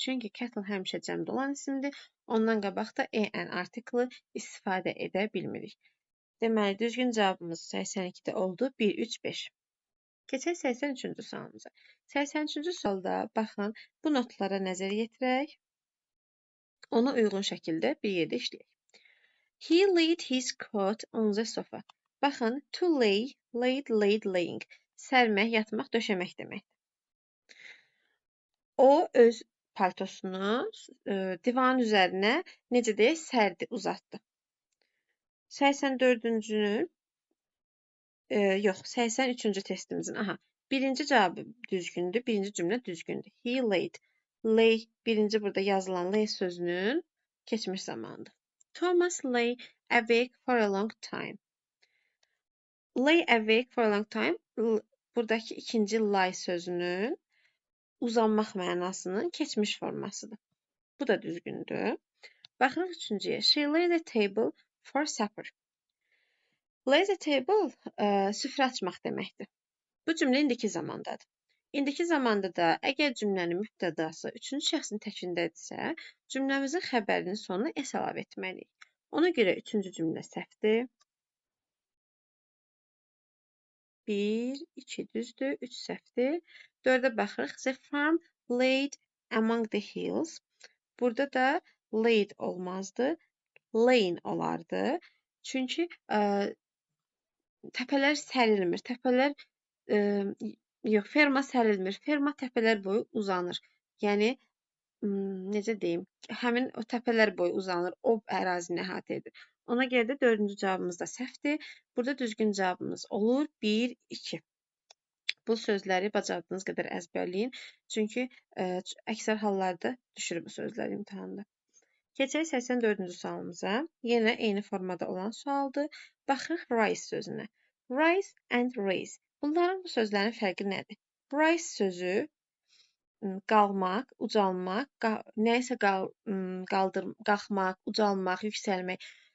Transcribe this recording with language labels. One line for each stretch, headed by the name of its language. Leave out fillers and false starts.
Azerbaijani: Çünki kettle həmişə cəmdə olan isimdir. Ondan qabaq da an artiklı istifadə edə bilmirik. Deməli, düzgün cavabımız 82-də oldu. 1, 3, 5. Keçək 83-cü sualımıza. 83-cü sualda baxın, bu notlara nəzər yetirək. Ona uyğun şəkildə bir yerdə işləyək.
English: He laid his coat on the sofa.
Azerbaijani: Baxın, to lay, laid, laying. Sərmək, yatmaq, döşəmək demək. O öz paltosunu divanın üzərinə necə deyək, sərdi, uzatdı. 84-cünün yox, 83-cü testimizin. Aha, birinci cavabı düzgündür, birinci cümlə düzgündür.
English: He laid.
Azerbaijani: Lay, birinci burada yazılan lay sözünün keçmiş zamanıdır.
English: Thomas lay awake for a long time. Lay awake for a long time.
Azerbaijani: Buradakı ikinci lay sözünün uzanmaq mənasının keçmiş formasıdır. Bu da düzgündür. Baxırıq üçüncüyə.
English: She laid a table for supper. Lay the table
Azerbaijani: süfrə açmaq deməkdir. Bu cümlə indiki zamandadır. İndiki zamanda da əgər cümlənin mübtədası üçüncü şəxsin təkindədirsə, cümləmizin xəbərinin sonuna s əlavə etməliyik. Ona görə üçüncü cümlə səhvdir. 1, 2 düzdür, 3 səhvdir. 4-ə baxırıq.
English: The farm laid among the hills.
Azerbaijani: Burada da laid olmazdı. Laying olardı. Çünki təpələr sərilmir. Təpələr yox, ferma sərilmir. Ferma təpələr boyu uzanır. Yəni necə deyim? Həmin o təpələr boyu uzanır. O ərazini əhatə edir. Ona görə də 4-cü cavabımız da səhvdir. Burada düzgün cavabımız olur 1, 2. Bu sözləri bacardığınız qədər əzbərləyin. Çünki əksər hallarda düşür bu sözlər imtahanda. Keçək 84-cü sualımıza. Yenə eyni formada olan sualdır. Baxırıq rise sözünə. Rise and raise. Bunların bu sözlərin fərqi nədir? Rise sözü qalmaq, ucalmaq, nəyisə qalxmaq, ucalmaq, yüksəlmək.